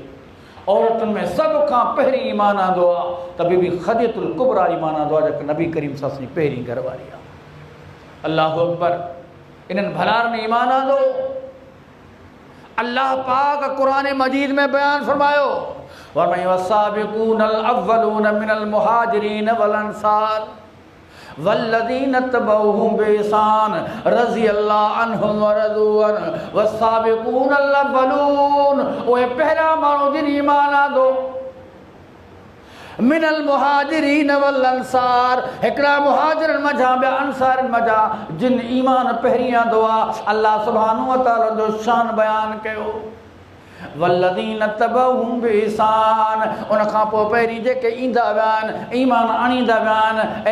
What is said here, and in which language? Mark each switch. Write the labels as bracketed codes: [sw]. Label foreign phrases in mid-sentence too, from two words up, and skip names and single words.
[sd] औरतुनि में सभ खां पहिरीं ईमान आंदो आहे त बीबी ख़दीजतुल कुबरा ईमान आंदो आहे, जेका नबी करीम सां जी पहिरीं घरवारी आहे। [ar] الله أكبر, [sd] इन्हनि भलारनि में ईमान आंदो। अल्लाह पाक कुरान मजीद में बयान फरमायो, [ar] والسابقون الأولون من المهاجرين والأنصار والذين اتبعوهم بإحسان رضي الله عنهم ورضوا عنه والسابقون الأولون, [sd] ओए पहिरा माण्हू जिन ईमान आंदो [ar] من المهاجرين والأنصار, [sd] हिकिड़ा मुहाजिरनि मज़ा ॿिया अंसारनि मज़ा, जिन ईमान पहिरीं आंदो आहे। अल्लाह [ar] سبحانه وتعالى [sd] जो शान बयान कयो, [ar] والذين اتبعوهم بإحسان, [sd] उन खां पोइ पहिरीं जेके ईंदा विया आहिनि, ईमान आणींदा विया आहिनि,